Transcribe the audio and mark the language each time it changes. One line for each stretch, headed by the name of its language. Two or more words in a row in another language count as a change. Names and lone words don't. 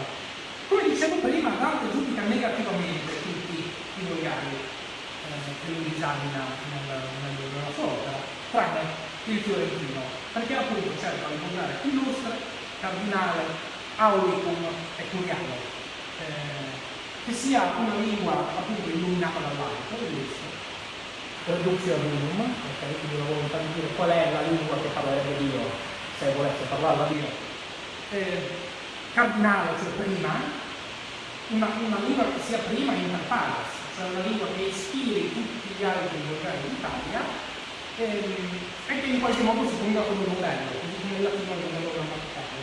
Italian: Come dicevo prima, Dante giudica negativamente tutti i volgari che lui esamina nella sua opera, tranne il fiorentino, perché appunto cerca di volgare illustre, cardinale, aulicum e curiale, che sia una lingua appunto illuminata dall'alto,
Latin: reductio ad unum,
Italian: okay? Quindi la volontà di dire qual è la lingua che parlerebbe Dio, se volesse parlarla Dio. Cardinale, cioè prima, una lingua che sia
Latin: prima inter pares,
Italian: cioè una lingua che ispiri tutti gli altri volgari d'Italia e che in qualche modo si ponga come modello, così come il latino è il modello grammaticale.